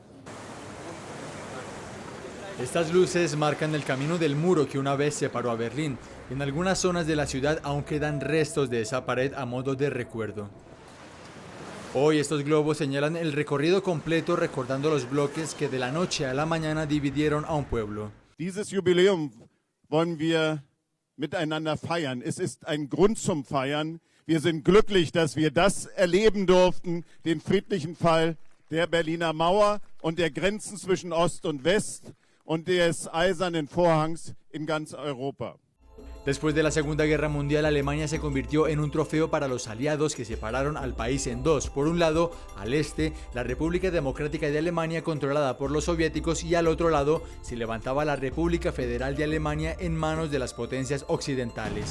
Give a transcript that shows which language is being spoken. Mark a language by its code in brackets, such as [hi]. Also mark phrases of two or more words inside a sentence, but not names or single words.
[es] Estas luces marcan el camino del muro que una vez separó a Berlín. En algunas zonas de la ciudad aún quedan restos de esa pared a modo de recuerdo. Hoy estos globos señalan el recorrido completo, recordando los bloques que de la noche a la mañana dividieron a un pueblo. [de] Dieses Jubiläum wollen wir miteinander feiern. Es ist ein Grund zum Feiern. Wir sind glücklich, dass wir das erleben durften, den friedlichen Fall der Berliner Mauer und der Grenzen zwischen Ost und West und des Eisernen Vorhangs in ganz Europa. [es] Después de la Segunda Guerra Mundial, Alemania se convirtió en un trofeo para los aliados que separaron al país en dos. Por un lado, al este, la República Democrática de Alemania controlada por los soviéticos, y al otro lado se levantaba la República Federal de Alemania en manos de las potencias occidentales.